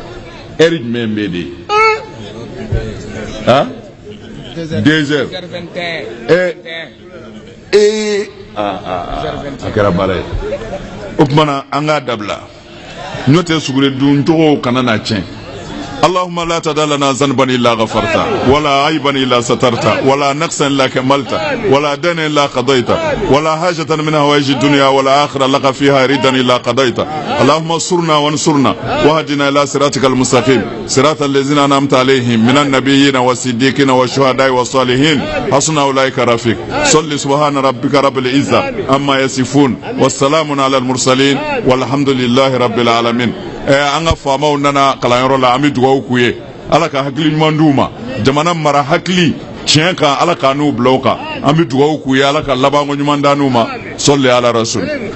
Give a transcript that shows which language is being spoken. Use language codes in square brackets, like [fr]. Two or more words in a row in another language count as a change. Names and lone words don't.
[bm] heure jumɛn bɛ de 2 heures a kɛra baara ye o tuma na an k'a dabila n'o tɛ suguri dun cogo kana na tiɲɛ [ar] اللهم لا تدع لنا ذنبا الا غفرته ولا عيبا الا سترته ولا نقصا الا كملته ولا دينا الا قضيته ولا حاجة من هوائج الدنيا ولا آخرة لك فيها ردا الا قضيته اللهم انصرنا وانصرنا واهدنا الى صراطك المستقيم صراط الذين انعمت عليهم من النبيين والصديقين والشهداء والصالحين حسن اولئك رفيق صل سبحان ربك رب العزة عما يصفون والسلام على المرسلين والحمد لله رب العالمين [bm] an ka faamaw nana kalanyɔrɔ la an bɛ dugawu k'u ye Ala ka hakili ɲuman d'u ma jamana mara hakili tiɲɛ kan Ala ka n'u bila o kan an bɛ dugawu k'u ye Ala ka labanko ɲuman da n'u ma sɔli ala rasul